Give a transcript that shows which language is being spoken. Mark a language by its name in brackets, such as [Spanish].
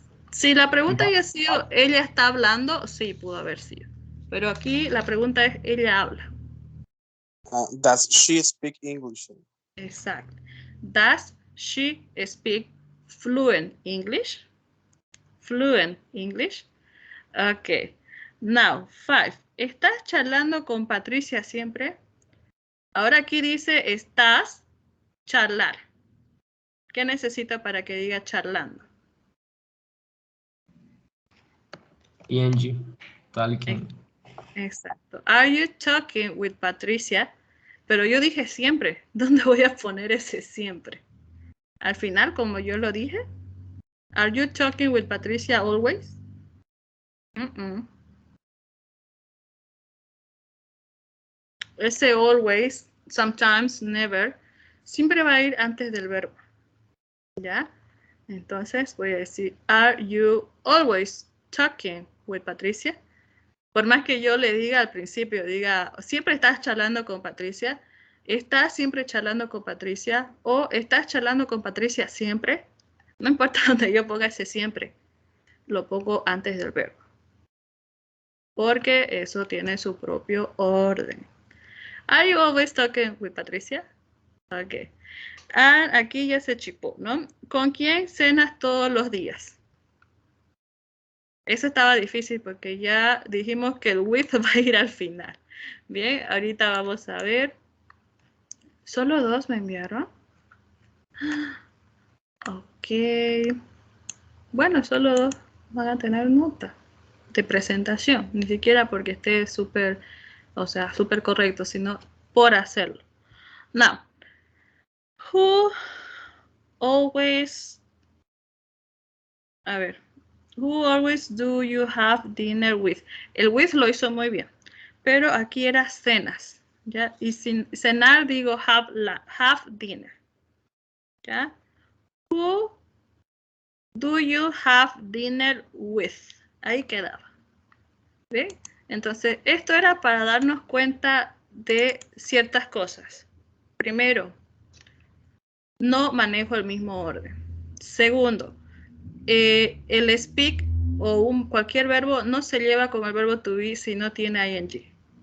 [Spanish] Si la pregunta haya sido ella está hablando, sí, pudo haber sido. Pero aquí la pregunta es ella habla. [English] Does she speak English? [Spanish] Exacto. [English] Does she speak fluent English? Fluent English. Ok. Now, 5. [Spanish] ¿Estás charlando con Patricia siempre? Ahora aquí dice estás charlar. ¿Qué necesito para que diga charlando? [English] ing. Talking. [Spanish] Exacto. [English] Are you talking with Patricia? [Spanish] Pero yo dije siempre. ¿Dónde voy a poner ese siempre? Al final, como yo lo dije. [English] Are you talking with Patricia always? [Spanish] Ese always, sometimes, never, siempre va a ir antes del verbo. ¿Ya? Entonces voy a decir, [English] are you always talking with Patricia? [Spanish] Por más que yo le diga al principio, diga, siempre estás charlando con Patricia, estás siempre charlando con Patricia, o estás charlando con Patricia siempre, no importa donde yo ponga ese siempre, lo pongo antes del verbo. Porque eso tiene su propio orden. [English] Are you always talking with Patricia? [Spanish] Okay. And aquí ya se chipó, ¿no? ¿Con quién cenas todos los días? Eso estaba difícil porque ya dijimos que el with va a ir al final. Bien, ahorita vamos a ver. ¿Solo 2 me enviaron? Ok. Bueno, solo 2 van a tener nota de presentación. Ni siquiera porque esté súper, o sea, súper correcto, sino por hacerlo. [English] Now, who always, [Spanish] a ver, [English] who always do you have dinner with? [Spanish] El with lo hizo muy bien, pero aquí era cenas, ¿ya? Y sin cenar digo have dinner, ¿ya? [English] Who do you have dinner with? [Spanish] Ahí quedaba, ¿ve? Entonces, esto era para darnos cuenta de ciertas cosas. Primero, no manejo el mismo orden. Segundo, el speak o cualquier verbo no se lleva con el verbo to be si no tiene ing.